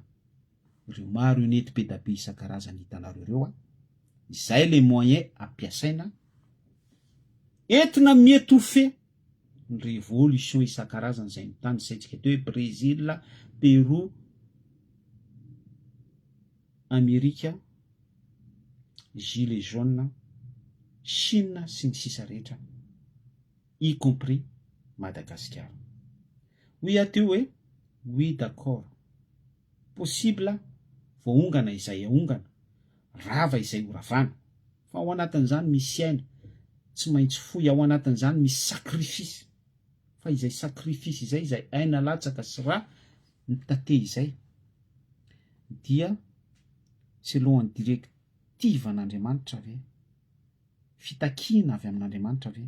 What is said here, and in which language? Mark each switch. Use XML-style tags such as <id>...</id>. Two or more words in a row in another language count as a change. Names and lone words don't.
<mg>ireo maro unité be da be isan-karazany hitanareo ireo izay le moyen ampiasaina entina miétouffer ny révolution isan-karazany zay mitany saitsika teo hoe Brésil, Pérou, Amerika, Gilets jaunes, Chine sy ny sisa rehetra,</mg> <fr>y compris Madagascar.</fr> <mg>Oui ateo hoe</mg> <fr>oui d'accord,</fr> <mg>possible voahongana izay ahongana, rava izay horavana, fa ao anatin'izany misy aina, tsy maintsy foy, ao anatin'izany misy sacrifice, fa izay sacrifice izay, izay aina latsaka sy ra ny tate izay, dia selon ny directive an'Andriamanitra ve, fitakina avy amin'Andriamanitra ve.</mg>